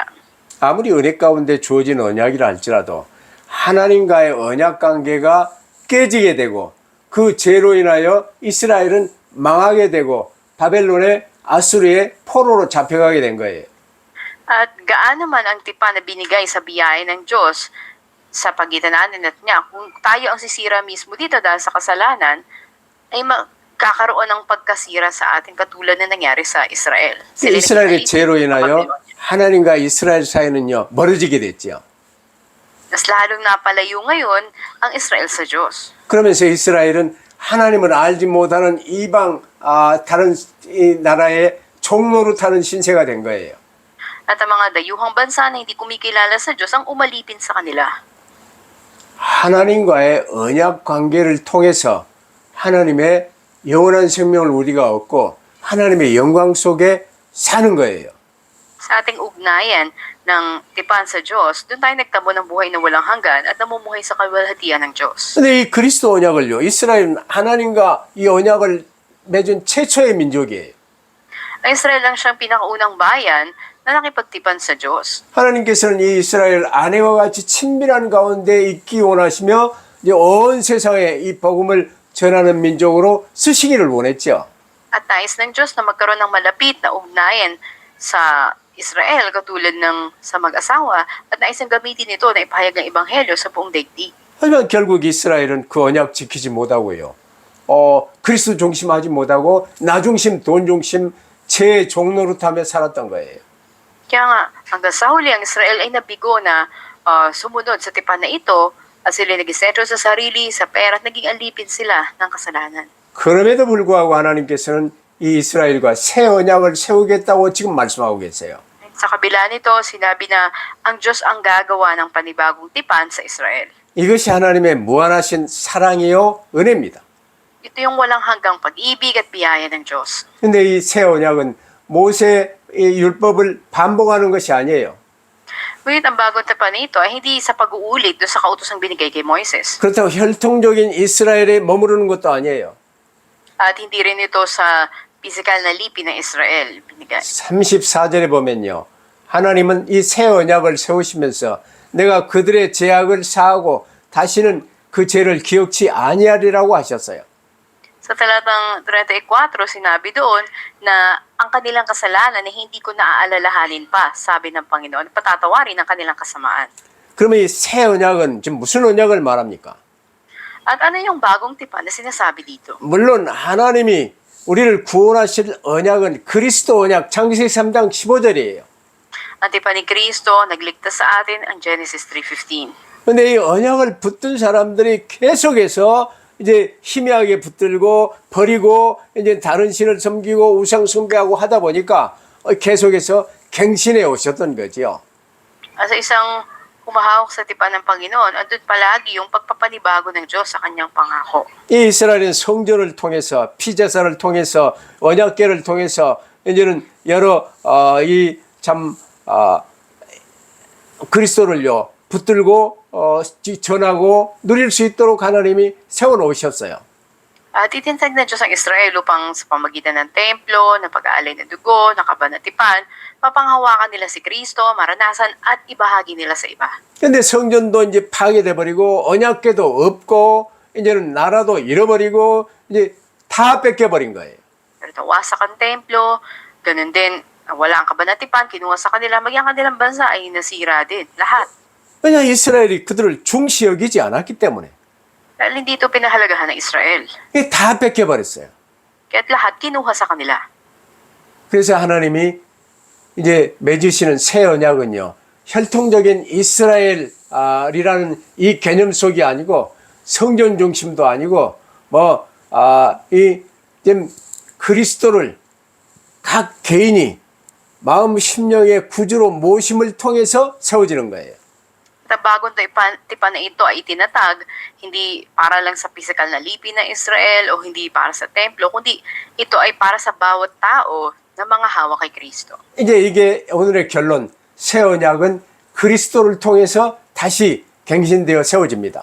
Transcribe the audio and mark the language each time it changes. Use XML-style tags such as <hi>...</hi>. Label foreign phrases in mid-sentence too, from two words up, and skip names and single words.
<ko>아무리 은혜 가운데 주어진 언약이라 할지라도 하나님과의 언약 관계가 깨지게 되고 그 죄로 인하여 이스라엘은 망하게 되고 바벨론의 아수르의 포로로 잡혀가게 된 거예요.</ko> <tl>At gaano man ang tipan na binigay sa biyaya ng Diyos sa pagitan natin at niya, kung tayo ang sisira mismo dito dahil sa kasalanan, ay magkakaroon ng pagkasira sa atin katulad na nangyari sa Israel.</tl> <ko>이스라엘의 죄로 인하여 하나님과 이스라엘 사이는요 멀어지게 됐죠.</ko> <tl>Mas lalong napalayo ngayon ang Israel sa Diyos.</tl> <ko>그러면서 이스라엘은 하나님을 알지 못하는 이방 다른 나라의 종노릇하는 신세가 된 거예요.</ko> <tl>At ang mga dayuhang bansa na hindi kumikilala sa Diyos ang umalipin sa kanila.</tl> <ko>하나님과의 언약 관계를 통해서 하나님의 영원한 생명을 우리가 얻고 하나님의 영광 속에 사는 거예요.</ko> <tl>Sa ating ugnayan ng tipan sa Diyos, doon tayo nagtamo ng buhay na walang hanggan at namumuhay sa kaluwalhatian ng Diyos.</tl> <ko>근데 이 그리스도 언약을요, 이스라엘은 하나님과 이 언약을 맺은 최초의 민족이에요.</ko> <tl>At Ang Israel lang siyang pinakaunang bayan na nakipagtipan sa Diyos.</tl> <ko>하나님께서는 이 이스라엘 아내와 같이 친밀한 가운데 있기 원하시며 이제 온 세상에 이 복음을 전하는 민족으로 쓰시기를 원했죠.</ko> <tl>At nais ng Diyos na magkaroon ng malapit na ugnayan sa Israel katulad ng sa mag-asawa at nais ng gamitin ito na ipahayag ng ebanghelyo sa buong daigdig.</tl> <ko>하지만 결국 이스라엘은 그 언약 지키지 못하고요. 그리스도 중심하지 못하고 나 중심, 돈 중심, 제 종노릇하며 살았던 거예요.</ko> <tl>Kaya nga, hanggang sa huli, ang Israel ay nabigo na sumunod sa tipan na ito at sila nag-isentro sa sarili, sa pera at naging alipin sila ng kasalanan.</tl> <ko>그럼에도 불구하고 하나님께서는 이 이스라엘과 새 언약을 세우겠다고 지금 말씀하고 계세요.</ko> <tl>Sa kabila nito, sinabi na ang Diyos ang gagawa ng panibagong tipan sa Israel.</tl> <ko>이것이 하나님의 무한하신 사랑이요 은혜입니다.</ko> <tl>Ito yung walang hanggang pag-ibig at biyaya ng Diyos.</tl> <ko>근데 이 새 언약은 모세의 율법을 반복하는 것이 아니에요.</ko> <tl>Ngunit ang bagong tipan nito ay hindi sa pag-uulit doon sa kautosang binigay kay Moises.</tl> <ko>그렇다고 혈통적인 이스라엘에 머무르는 것도 아니에요.</ko> <tl>At hindi rin ito sa pisikal na lipi ng Israel binigay.</tl> <ko>34절에 보면요. 하나님은 이 새 언약을 세우시면서 내가 그들의 죄악을 사하고 다시는 그 죄를 기억치 아니하리라고 하셨어요.</ko> <tl>Sa talatang 34, sinabi doon na ang kanilang kasalanan ay hindi ko naaalalahanin pa, sabi ng Panginoon, patatawarin ang kanilang kasamaan.</tl> <ko>그러면 이 새 언약은 지금 무슨 언약을 말합니까?</ko> <tl>At ano yung bagong tipan na sinasabi dito?</tl> <ko>물론 하나님이 우리를 구원하실 언약은 그리스도 언약 창세기 3장 15절이에요.</ko> <tl>Ang tipan ni Kristo, nagligtas sa atin ang Genesis 3:15.</tl> <ko>근데 이 언약을 붙든 사람들이 계속해서 이제 희미하게 붙들고 버리고 이제 다른 신을 섬기고 우상 숭배하고 하다 보니까 계속해서 갱신해 오셨던 거지요.</ko> <tl>Sa isang humahawak sa tipan ng Panginoon, andun palagi yung pagpapanibago ng Diyos sa kanyang pangako.</tl> <ko>이 이스라엘은 성전을 통해서 피제사를 통해서 언약궤를 통해서 이제는 여러 그리스도를요 붙들고 전하고 누릴 수 있도록 하나님이 세워놓으셨어요.</ko> <tl>At itinatag ng Diyos ang Israel upang sa pamagitan ng templo, ng pag-aalay ng dugo, ng kabanatipan, mapanghawakan nila si Kristo, maranasan at ibahagi nila sa iba.</tl> <ko>근데 성전도 이제 파괴돼 버리고 언약궤도 없고 이제는 나라도 잃어버리고 이제 다 뺏겨버린 거예요.</ko> <tl>Pero nawasak ang templo, ganun din, wala ang kabanatipan, kinuha sa kanila, maging ang kanilang bansa ay nasira din, lahat.</tl> <ko>왜냐 이스라엘이 그들을 중시 여기지 않았기 때문에</ko> <tl>Dahil hindi ito pinahalagahan ng Israel.</tl> <ko>이게 다 뺏겨버렸어요.</ko> <tl>Kaya't lahat kinuha sa kanila.</tl> <ko>그래서 하나님이 이제 맺으시는 새 언약은요 혈통적인 이스라엘이라는 이 개념 속이 아니고 성전 중심도 아니고 이 그리스도를 각 개인이 마음 심령의 구주로 모심을 통해서 세워지는 거예요.</ko> <tl>At ang bagong tipan na ito ay itinatag, hindi para lang sa pisikal na lipi ng Israel o hindi para sa templo, kundi ito ay para sa bawat tao na mga hawak kay Kristo.</tl> <ko>이제 이게 오늘의 결론. 새 언약은 그리스도를 통해서 다시 갱신되어 세워집니다.</ko>